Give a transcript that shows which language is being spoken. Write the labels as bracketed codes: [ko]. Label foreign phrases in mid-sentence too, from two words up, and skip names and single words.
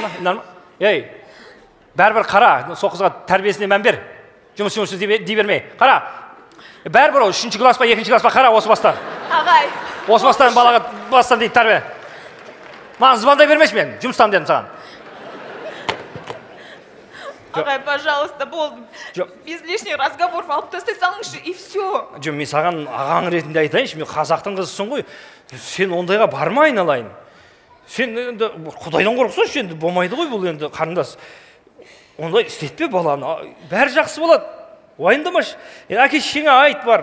[kk] Ей, бәрібір қара, сол қызға тәрбиесіне мән бер. Жұмыс дей бермей. Қара. Бәрібір ол 3-ші класс па, 2-ші класс па, қара осы бастан. Ағай. Осы бастан балаға бастан дейді тәрбие. Маған звондай бермеші мен, жұмыстан дедім саған. Ағай, пожалуйста, болдым. [ru] Без лишних разговоров [kk] алып тастай салыңызшы, [ru] и все. [kk] Жоқ, мен саған ағаң ретінде айтайыншы, мен қазақтың қызысың ғой. Сен ондайға барма айналайын. Сен енді Құдайдан қорықсаңшы, енді болмайды ғой бұл енді қарындас. Ондай істетпе баланы, бәрі жақсы болады. Уайымдамашы. Әке-шешеңе айт бар.